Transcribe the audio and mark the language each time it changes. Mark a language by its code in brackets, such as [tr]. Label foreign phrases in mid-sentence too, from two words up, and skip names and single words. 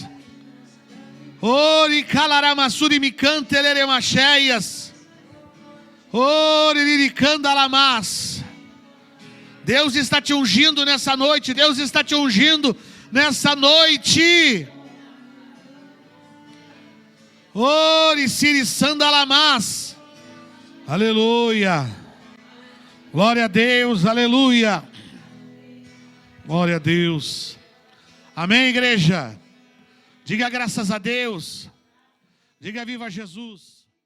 [pt] Ori calaramasuri micanteleremacheias. Ori liricandalamas. Deus está te ungindo nessa noite. Deus está te ungindo nessa noite. Ori siri sandalamas. Aleluia. Glória a Deus. Aleluia. Glória a Deus. Amém, igreja. Diga graças a Deus. Diga viva Jesus.